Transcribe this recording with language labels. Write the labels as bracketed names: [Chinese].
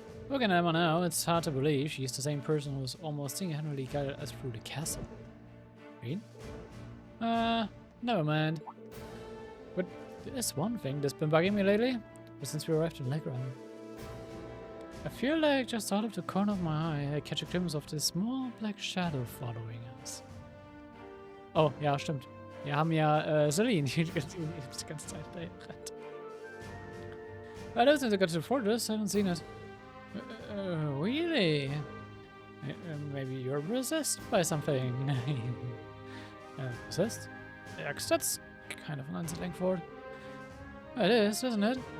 [English] Looking at Emma now, it's hard to believe she's the same person who's almost single-handedly guided us through the castle. Right? Never mind. But there's one thing that's been bugging me lately, since we arrived in Legram. I feel like just out of the corner of my eye, I catch a glimpse of this small black shadow following us. [German] Oh, ja, stimmt. Wir haben ja Celine, die die ganze Zeit dahin rennt. [English] I don't think they got to the fortress, I don't see it. Really? Maybe you're possessed by something. Possessed? Yeah, that's kind of an unsettling thought. It is, isn't it?